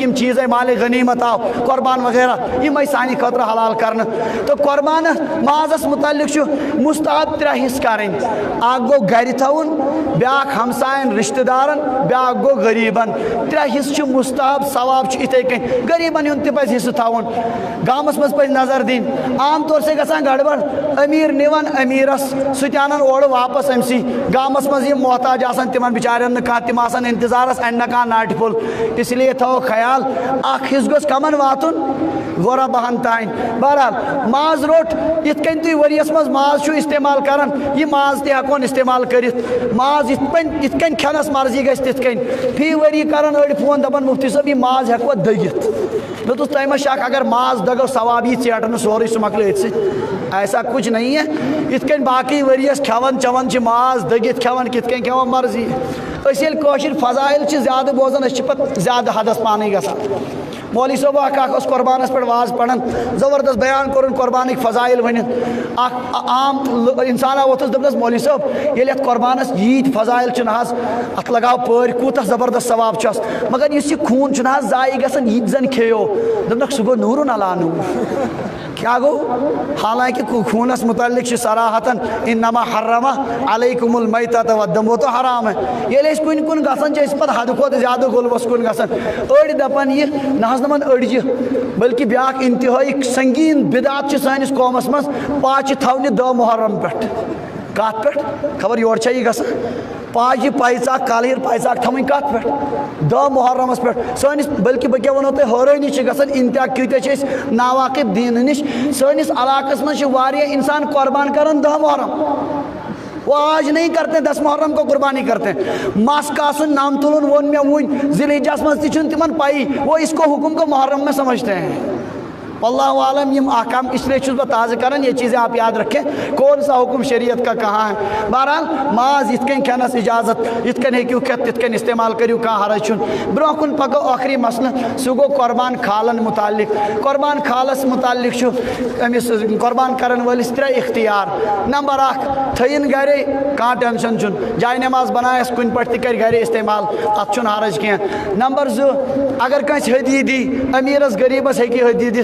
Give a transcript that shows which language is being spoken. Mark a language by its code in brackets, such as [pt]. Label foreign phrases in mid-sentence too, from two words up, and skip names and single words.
[ks] یِم چیٖز آیہِ مالِ غنیٖمت آو قۄربان وغیرہ یِم آیہِ سانہِ خٲطرٕ حلال کرنہٕ تہٕ قۄربانس مازس متعلق چھُ مُستحب 3 حِصہٕ کرٕنۍ اکھ گوٚو گرِ تھاوُن بیاکھ ہمساین رشتہٕ دارن بیاکھ گوٚو غریٖبن 3 حِصہٕ چھِ مُستحب ثواب چھُ یِتھے کٔنۍ غریٖبن ہُنٛد تہِ پزِ حِصہٕ تھاوُن گامس منٛز پزِ نظر دِنۍ [ur] عام طور سے [ks] گژھان گڑبڑ أمیٖر نِوان أمیٖرس سُہ تہِ انان اورٕ واپس أمسٕے گامس منٛز یِم محتاج آسان تِمن بِچارٮ۪ن نہٕ کانٛہہ تِم آسان انتظارس انہِ نہٕ کانٛہہ ناٹہِ پھوٚل اس لیے تھاوو خیال اکھ حِصہٕ گوٚژھ کمن واتُن غۄرباہن تانۍ بہرحال ماز روٚٹ یِتھ کٔنۍ تُہۍ ؤریس منٛز ماز چھُو استعمال کران یہِ ماز تہِ ہٮ۪کون استعمال کٔرِتھ ماز یِتھ کٔنۍ کھٮ۪نس مرضی گژھِ تِتھ کٔنۍ فی ؤری کران أڑۍ فون دپان مفتی صٲب یہِ ماز ہٮ۪کوا دٔگِتھ مےٚ دوٚپُس تۄہہِ ما شک اگر ماز دگو ثواب یی ژیٹنہٕ سورُے سُہ مۄکلہِ أتھۍ سۭتۍ [ur] ایسا کچھ نہیں ہے [ks] یِتھ کٔنۍ باقٕے ؤریس کھٮ۪وان چٮ۪وان چھِ ماز دٔگِتھ کھٮ۪وان کِتھ کٔنۍ کھٮ۪وان مرضی أسۍ ییٚلہِ کٲشِر فضایل چھِ زیادٕ بوزان أسۍ چھِ پتہٕ زیادٕ حدس پانے گژھان مولوی صٲب اکھ اوس قۄربانس پٮ۪ٹھ واز پران زبردست بیان کوٚرُن قۄربانٕکۍ فضایل ؤنِتھ اکھ عام انسانا ووٚتھُس دوٚپنس مولوی صٲب ییٚلہِ اتھ قۄربانس ییٖتۍ فضایل چھِ نہ حظ اتھ لگاو پٲرۍ کوٗتاہ زبردست ثواب چھُس مگر یُس یہِ خوٗن چھُ نہ حظ ضایہِ گژھان یہِ تہِ زن کھیٚیو دوٚپنکھ سُہ گوٚو نوٗرُن علا نوٗر کیا گوٚو حالانکہ خوٗنس متعلق چھِ صراحتن [ar] انما حرم علیکم المیتۃ والدم [ur] وہ تو حرام [ks] ہے ییٚلہِ أسۍ کُنہِ کُن گژھان چھِ أسۍ پتہٕ حدٕ کھۄتہٕ زیادٕ غُلبس کُن گژھان أڑۍ دپان یہِ نہ حظ دپان أڑجہِ بلکہِ بیاکھ انتہٲیی سنگیٖن بدعت چھِ سٲنِس قومس منٛز پاچہِ تھاونہِ 10 محرم پٮ۪ٹھ کتھ پٮ۪ٹھ خبر یورٕ چھا یہِ گژھان پاچہِ پایژاک کالہِر پایژاک تھاوٕنۍ کتھ پٮ۪ٹھ 10 محرمس پٮ۪ٹھ سٲنِس بلکہِ بہٕ کیٛاہ وَنو تۄہہِ حٲرٲنی چھِ گژھان انتہا کۭتیاہ چھِ أسۍ ناواقف دیٖنہٕ نِش سٲنِس علاقس منٛز چھِ واریاہ انسان قۄربان کران 10 محرم [ur] وہ آج نہیں کرتے 10 محرم کو قربانی کرتے ہیں [ks] مس کاسُن نم تُلُن ووٚن مےٚ وُنۍ ذی الحجس منٛز تہِ چھُنہٕ تِمن پایی [ur] وہ اس کو حکم کو محرم میں سمجھتے ہیں [ar] واللہ عالم [ks] یم احکام اس لیے چھُس بہٕ تازٕ کران [ur] یہ چیزیں آپ یاد رکھیں کون سا حکم شریعت کا کہاں ہے [ks] بہرحال ماز یِتھ کٔنۍ کھٮ۪نس اجازت یِتھ کٔنۍ ہیٚکِو کھٮ۪تھ تِتھ کٔنۍ استعمال کٔرِو کانٛہہ حرج چھُنہٕ برونٛہہ کُن پکو ٲخری مسلہٕ سُہ گوٚو قۄربان کھالن متعلق قۄربان کھالس متعلق چھُ أمِس قۄربان کرن وٲلِس 3 اختیار نمبر 1 تھٲیِن گرے کانٛہہ ٹینشن چھُنہٕ جاے نماز بنایس کُنہِ پٲٹھۍ تہِ کرِ گرے استعمال تتھ چھُنہٕ حرج کینٛہہ نمبر 2 اگر کٲنٛسہِ ہدیہِ دی امیٖرس غریٖبس ہیٚکہِ ہدیہِ دِتھ